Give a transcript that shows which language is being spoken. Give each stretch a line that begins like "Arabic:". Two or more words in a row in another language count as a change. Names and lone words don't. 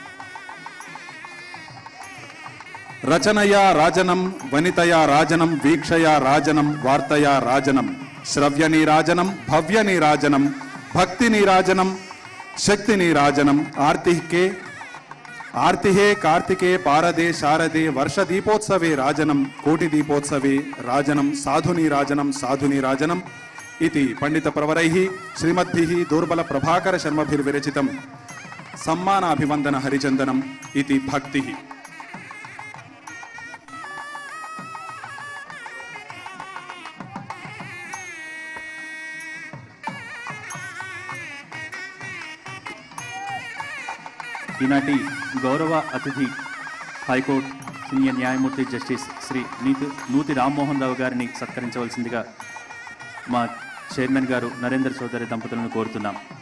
Sanskrit: రచనయా రాజనం వనితయా రాజనం వీక్షయా రాజనం వార్తయా రాజనం శ్రవ్య నీరాజనం భవ్య నీరాజనం భక్తి నీరాజనం శక్తి నీరాజనం ఆర్తిహే కార్తికే పారదే శారదే వర్ష దీపోత్సవే రాజనం కోటి దీపోత్సవే రాజనం సాధుని రాజనం इति पंडित प्रवरैः श्रीमद्भिः दुर्बल प्रभाकर शर्मभिर्विरचितं సమ్మానాభివందన హరిచందనం
Telugu: ఇది భక్తి. ఈనాటి గౌరవ అతిథి హైకోర్టు సీనియర్ న్యాయమూర్తి జస్టిస్ శ్రీ నూతి రామ్మోహన్ రావు గారిని సత్కరించవలసిందిగా మా చైర్మన్ గారు నరేంద్ర చౌదరి దంపతులను కోరుతున్నాం.